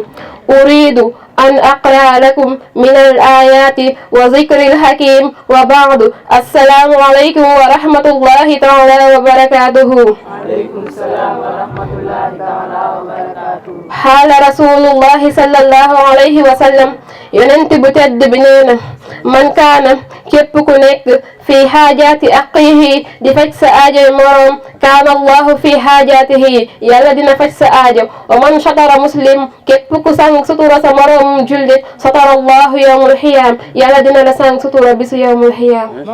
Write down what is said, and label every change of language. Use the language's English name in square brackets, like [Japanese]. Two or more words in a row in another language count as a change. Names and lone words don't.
[Arabic] أريد أن أقرأ لكم من الآيات وذكر الحكيم وبعد. السلام عليكم ورحمة الله تعالى وبركاته. عليكم السلام ورحمة الله تعالى وبركاته. حال رسول الله صلى الله عليه وسلم [Wolof] yonent bu tedd bi nee na [Arabic] من كان [Wolof] képp ku nekk [Arabic] في حاجة أخيه [Wolof] di faj sa aajoy moroom [Arabic] كان الله في حاجته [Wolof] yàlla dina faj sa aajo [Arabic] ومن ستر مسلما [Wolof] képp ku sang sutura sa moroom jullit [Arabic] ستر الله يوم القيامة [Wolof] yàlla dina la sang sutura bisu [Arabic] يوم القيامة.